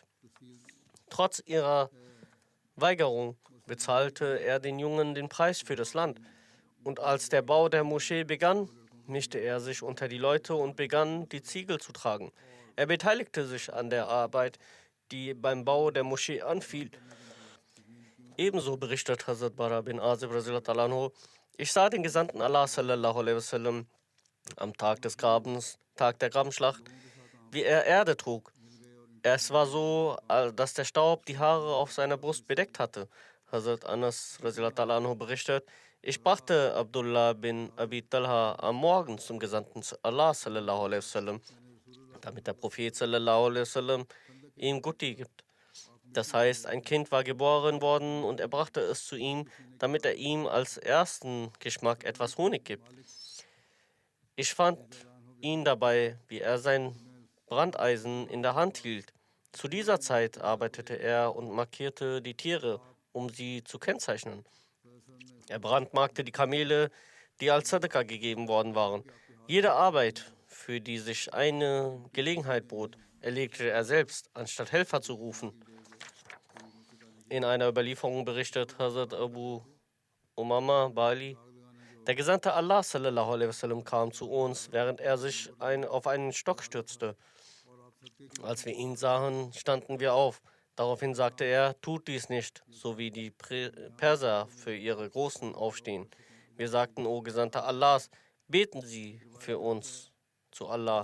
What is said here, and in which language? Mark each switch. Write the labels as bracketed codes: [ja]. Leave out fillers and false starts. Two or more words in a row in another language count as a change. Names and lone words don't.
[de] Trotz ihrer Weigerung bezahlte er den Jungen den Preis für das Land. Und als der Bau der Moschee begann, mischte er sich unter die Leute und begann, die Ziegel zu tragen. Er beteiligte sich an der Arbeit, die beim Bau der Moschee anfiel. Ebenso berichtet Hazrat Bara bin Azib [ar] رضي الله عنه, [de] ich sah den Gesandten Allah [ar] صلى الله عليه وسلم [de] am Tag des Grabens, Tag der Grabenschlacht, wie er Erde trug. Es war so, dass der Staub die Haare auf seiner Brust bedeckt hatte. Hazrat Anas [ar] رضي الله عنه [de] berichtet, ich brachte Abdullah bin Abi Talha am Morgen zum Gesandten Allah [ar] صلى الله عليه وسلم, [de] damit der Prophet [ar] صلى الله عليه وسلم [de] ihm Gutti gibt. Das heißt, ein Kind war geboren worden und er brachte es zu ihm, damit er ihm als ersten Geschmack etwas Honig gibt. Ich fand ihn dabei, wie er sein Brandeisen in der Hand hielt. Zu dieser Zeit arbeitete er und markierte die Tiere, um sie zu kennzeichnen. Er brandmarkte die Kamele, die als Sadaka gegeben worden waren. Jede Arbeit, für die sich eine Gelegenheit bot, erledigte er selbst, anstatt Helfer zu rufen. In einer Überlieferung berichtet Hazrat Abu Umama Bali, der Gesandte Allah [ar] صلى الله عليه وسلم [de] kam zu uns, während er sich auf einen Stock stürzte. Als wir ihn sahen, standen wir auf. Daraufhin sagte er, tut dies nicht, so wie die Perser für ihre Großen aufstehen. Wir sagten, o Gesandter Allahs, beten Sie für uns zu Allah.